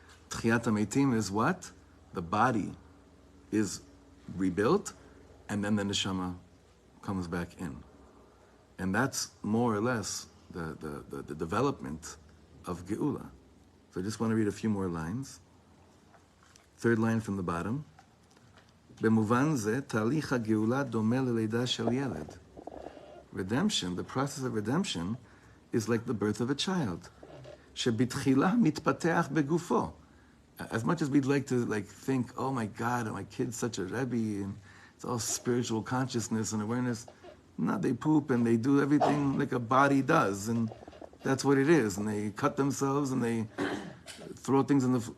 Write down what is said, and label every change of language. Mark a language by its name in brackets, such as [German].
[English] Techiyat Hameitim is what? The body is rebuilt, and then the neshama comes back in. And that's more or less the development of Geula. So I just want to read a few more lines. Third line from the bottom. [Hebrew] במובן זה, תהליך הגאולה דומה ללידה של ילד. [English] Redemption, the process of redemption, is like the birth of a child. [Hebrew] שבתחילה מתפתח בגופו. [English] As much as we'd like to think, oh my God, my kid's such a Rebbe, and it's all spiritual consciousness and awareness. No, they poop and they do everything like a body does, and that's what it is. And they cut themselves and they throw things in the.